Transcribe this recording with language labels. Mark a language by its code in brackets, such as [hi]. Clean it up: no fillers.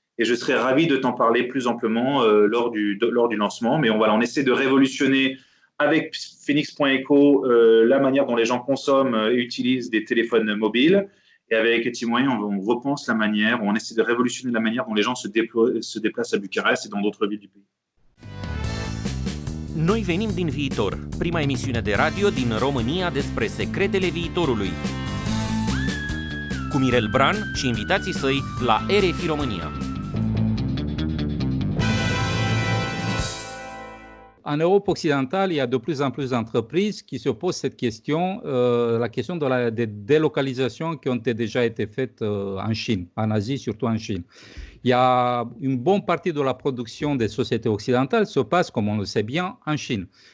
[fr] Et je serais ravi de t'en parler plus amplement lors du lancement. Mais on essaie de révolutionner avec Phoenix.eco la manière dont les gens consomment et utilisent des téléphones mobiles. Et avec Teamway, on repense la manière, on essaie de révolutionner la manière dont les gens se déplacent à Bucarest et dans d'autres villes du pays. [ro] Noi venim din viitor, prima emisiune de radio din România despre secretele viitorului. Cu Mirel Bran și invitații săi la RFI România. [fr] En Europe occidentale, il y a de plus en plus d'entreprises qui se posent cette question, la question des délocalisations qui ont déjà été faites en Chine, en Asie, surtout en Chine. Il y a une bonne partie de la production des sociétés occidentales se passe, comme on le sait bien, en Chine.